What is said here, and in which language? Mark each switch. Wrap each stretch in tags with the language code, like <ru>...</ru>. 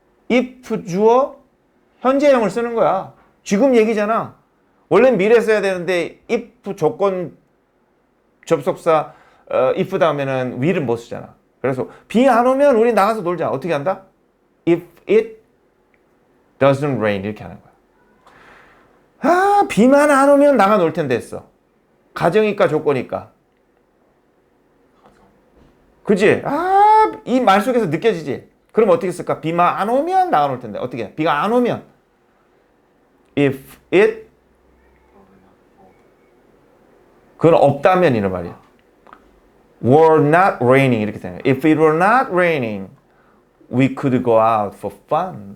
<ko>if 주어 현재형을 쓰는 거야. 지금 얘기잖아. 원래는 미래 써야 되는데 if 조건 접속사 if 다음에는 will은 못 쓰잖아. 그래서 비 안 오면 우리 나가서 놀자. 어떻게 한다? If it doesn't rain 이렇게 하는 거야. 아, 비만 안 오면 나가 놀 텐데 했어. 가정이니까 조건이니까. 그지? 아, 이 말 속에서 느껴지지? 그럼 어떻게 쓸까? 비만 안 오면 나가 놀 텐데. 어떻게 해? 비가 안 오면 if it 그건 없다면 이런 말이야.</ko> <en>were not raining 이렇게 되는 거야. If it were not raining, we could go out for fun.</en>